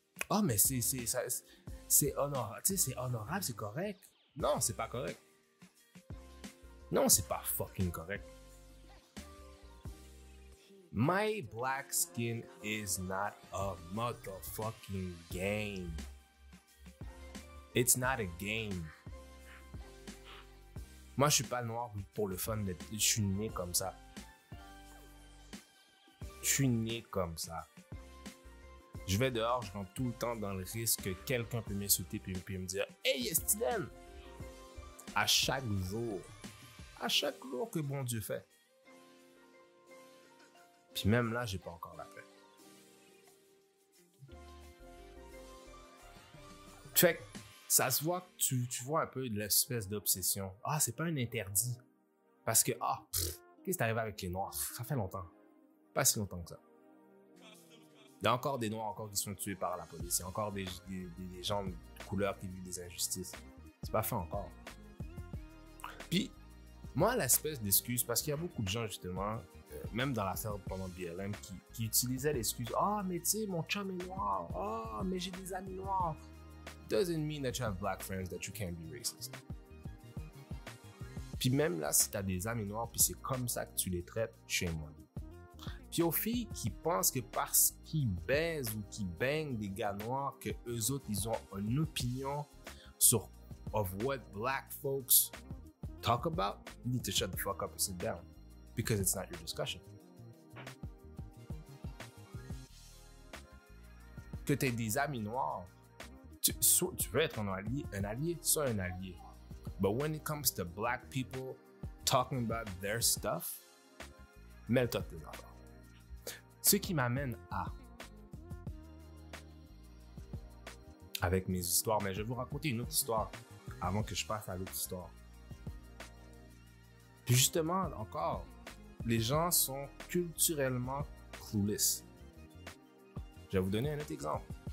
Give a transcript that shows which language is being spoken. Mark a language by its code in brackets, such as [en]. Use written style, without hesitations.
[fr] Ah, mais c'est honorable, tu sais, c'est honorable, c'est correct. Non, c'est pas correct. Non, c'est pas fucking correct. [en] My black skin is not a motherfucking game. It's not a game. [fr] Moi, je suis pas noir pour le fun. Je suis né comme ça. Je suis né comme ça. Je vais dehors, je rentre tout le temps dans le risque que quelqu'un peut m'insulter puis me dire « Hey, Steven! » À chaque jour que bon Dieu fait. Puis même là, j'ai pas encore la paix. Fait que ça se voit que tu vois un peu de l'espèce d'obsession. Ah, c'est pas un interdit. Parce que, qu'est-ce qui est arrivé avec les Noirs? Ça fait longtemps. Pas si longtemps que ça. Il y a encore des Noirs encore qui sont tués par la police. Il y a encore des gens de couleur qui vivent des injustices. C'est pas fait encore. Puis, moi, l'espèce d'excuse, parce qu'il y a beaucoup de gens, justement, même dans l'affaire pendant BLM, qui utilisaient l'excuse « Ah, mais tu sais, mon chum est noir. Ah, mais j'ai des amis noirs. [en] » Doesn't mean that you have black friends that you can't be racist. [fr] Puis même là, si t'as des amis noirs, puis c'est comme ça que tu les traites, [en] shame on you. [fr] Puis aux filles qui pensent que parce qu'ils baisent ou qu'ils baignent des gars noirs, que eux autres, ils ont une opinion sur [en] of what black folks talk about, you need to shut the fuck up and sit down. Because it's not your discussion. [fr] Que tu aies des amis noirs, tu veux être un allié, sois un allié. [en] But when it comes to black people talking about their stuff, [fr] mets-toi de l'ordre. [en] Ce qui m'amène à, avec mes histoires, mais je vais vous raconter une autre histoire avant que je passe à l'autre histoire. Puis justement, encore, les gens sont culturellement clueless. Je vais vous donner un autre exemple.